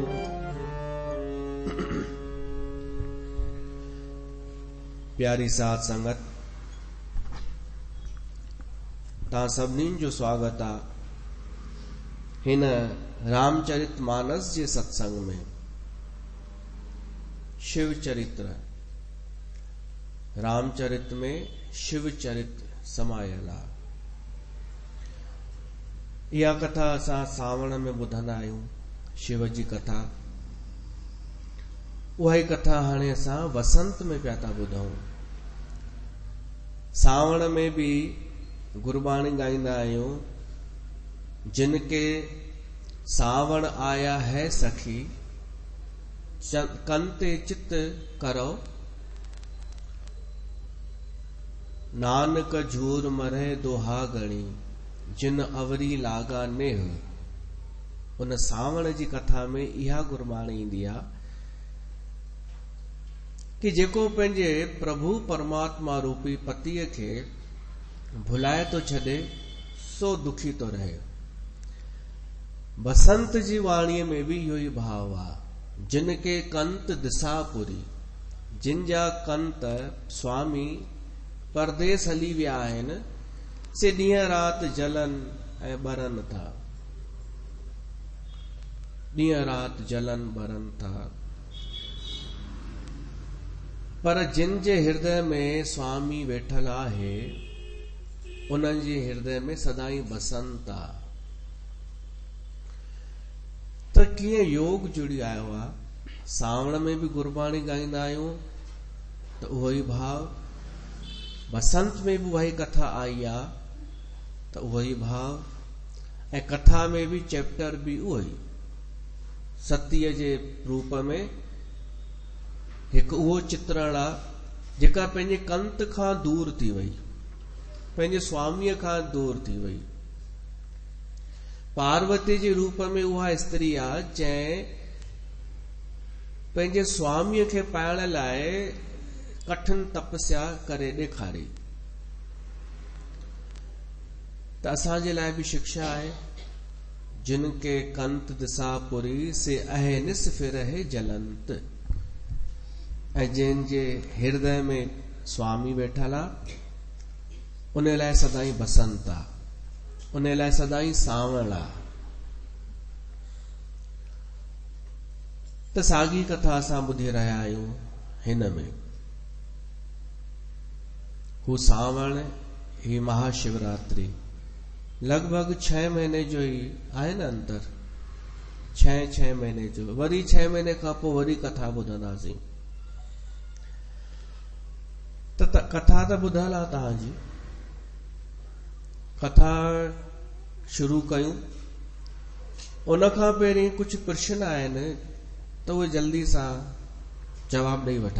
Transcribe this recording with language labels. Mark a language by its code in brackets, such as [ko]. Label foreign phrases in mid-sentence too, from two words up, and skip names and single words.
[sd] प्यारी साथ संगत, ता सभिनी जो स्वागत आ हिन रामचरित मानस जे सत्संग में। शिव चरित्र, रामचरित में शिव चरित्र समायल आ। इहा कथा असां सावण में ॿुधंदा आहियूं, शिव जी कथा। उहा ई कथा हाणे असां वसंत में पिया था ॿुधूं। सावण में भी गुरबाणी गाईंदा आहियूं, [pa] ਜਿਨਕੇ ਸਾਵਣ ਆਇਆ ਹੈ ਸਖੀ, ਕੰਤੇ ਚਿਤ ਕਰੋ, ਨਾਨਕ ਝੂਰ ਮਰੇ ਦੋਹਾ ਗਣੀ, ਜਿਨ ਅਵਰੀ ਲਾਗਾ ਨੇਹ। [sd] उन सावण जी कथा में इहा गुरबाणी ईंदी आहे कि जेको पंहिंजे प्रभु परमात्मा रूपी पतीअ खे भुलाए तो छॾे, सो दुखी तो रहे। बसंत जी वाणीअ में भी इहो ई भाव आहे। [pa] ਜਿਨਕੇ ਕੰਤ ਦਿਸ਼ਾਪੁਰੀ, [sd] जिन जा कंत स्वामी परदेस हली विया आहिनि, से ॾींहं राति जलन ऐं ॿरन था, ॾींहं राति जलन ॿरन था। पर जिन जे हृदय में स्वामी वेठल आहे, उन्हनि जे हृदय में सदाई बसंत आ। त कीअं योग जुड़ी आयो आहे। सावण में भी गुरबाणी गाईंदा आहियूं त उहो ई भाव, बसंत में भी उहा ई कथा आई आहे त उहो ई भाव, ऐं कथा में भी चैप्टर भी उहो ई। सतीअ जे रूप में हिकु उहो चित्रण आहे जेका पंहिंजे कंत खां दूर थी वई, पंहिंजे स्वामीअ खां दूर थी वई। पार्वती जे रूप में उहा स्त्री आहे जंहिं पंहिंजे स्वामीअ खे पाइण लाइ कठिन तपस्या करे ॾेखारी। त असांजे लाइ बि शिक्षा आहे [pa] ਜਿਨਕੇ ਕੰਤ ਦਿਸਾਪੁਰੀ ਸੇ ਅਹਨਿਸ ਫਿਰ ਹੈ ਜਲੰਤ। [sd] ऐं जंहिंजे हृदय में स्वामी वेठल आहे उन लाइ सदाई बसंत आहे, उन लाइ सदाई सावण आहे। त साॻी कथा असां ॿुधी रहिया आहियूं हिन में। हू सावण, ही महाशिवरात्रि लगभग 6 महीने जो ही आहे न अंतर, 6 महीने जो। वरी 6 महीने खां पोइ वरी कथा ॿुधंदासीं। त कथा त ॿुधल आहे तव्हांजी। कथा शुरू कयूं। उन खां पहिरीं कुछ प्रश्न आहिनि त उहे जल्दी सां जवाब ॾेई वठां।